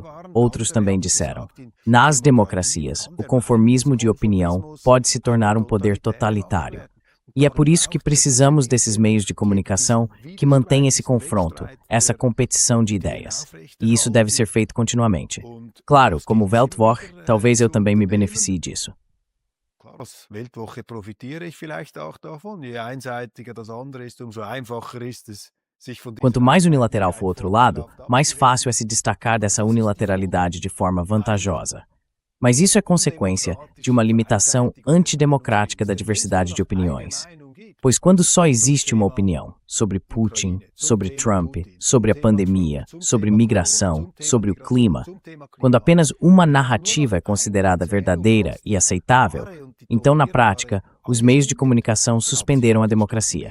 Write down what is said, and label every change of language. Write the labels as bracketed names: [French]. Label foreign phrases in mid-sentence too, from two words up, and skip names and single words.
[Portuguese] Outros também disseram. Nas democracias, o conformismo de opinião pode se tornar um poder totalitário. E é por isso que precisamos desses meios de comunicação que mantêm esse confronto, essa competição de ideias. E isso deve ser feito continuamente. Claro, como Weltwoche, talvez eu também me beneficie disso. [German] Als Weltwoche profitiere ich vielleicht auch davon. Je einseitiger das andere ist, umso einfacher ist es, sich von [Portuguese] Quanto mais unilateral for o outro lado, mais fácil é se destacar dessa unilateralidade de forma vantajosa. Mas isso é consequência de uma limitação antidemocrática da diversidade de opiniões. Pois quando só existe uma opinião sobre Putin, sobre Trump, sobre a pandemia, sobre migração, sobre o clima, quando apenas uma narrativa é considerada verdadeira e aceitável, então, na prática, os meios de comunicação suspenderam a democracia.